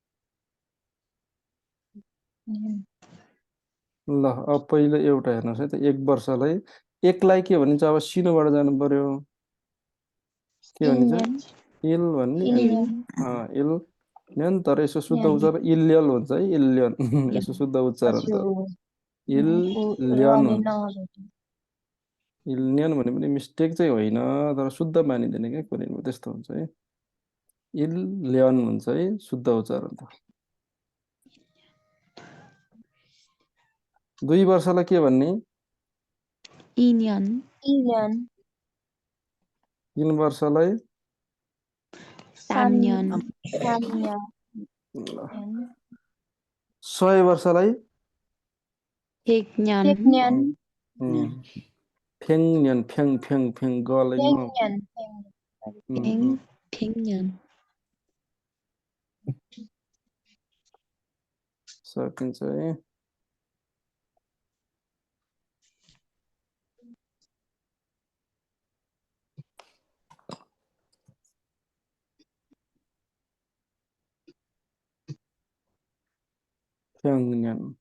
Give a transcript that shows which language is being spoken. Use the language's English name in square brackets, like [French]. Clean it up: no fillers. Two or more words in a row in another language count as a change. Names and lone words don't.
[Nepali] ल अब पहिलो एउटा हेर्नुहोस् है त 1 वर्षलाई एकलाई के भनिन्छ अब सिनोबाट जानु पर्यो के भनिन्छ इल भन्ने [Korean] 일 년 [Nepali] तर यसो शुद्ध उच्चारण इल्यल हुन्छ है इल्यन यसो शुद्ध उच्चारण त इल्यन हुन्छ इल्नियन भने पनि मिस्टेक चाहिँ होइन तर शुद्ध मानिँदैन क्या कोरियनमा त्यस्तो हुन्छ है इल्लियन हुन्छ है शुद्ध उच्चारण त 2 वर्षलाई के भन्ने [Korean] 2년 2년 [Nepali] 3 वर्षलाई [Korean] 3년 3년 [Nepali] 100 वर्षलाई [Korean] 100년 100년 백년 백 백 백 [Nepali] गलाई म [Korean] 100년 100년 [Nepali] सकिन्छ है फेङन्यन